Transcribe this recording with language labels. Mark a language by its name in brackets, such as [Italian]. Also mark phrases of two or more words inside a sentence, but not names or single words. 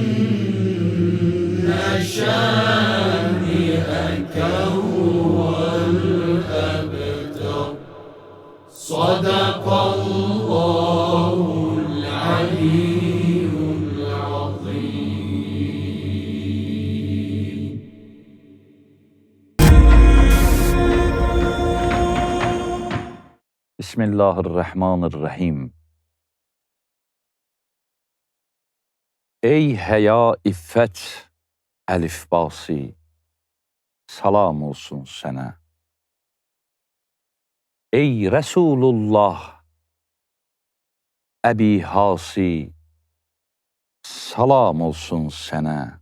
[Arabic] شانئك هو الأبتر صدق الله العلي العظيم. Bismillahirrahmanirrahim. [Azerbaijani] Ey həya iffət əlifbası, salam olsun sənə. Ey Rəsulullah, Əbi Hasi, salam olsun sənə.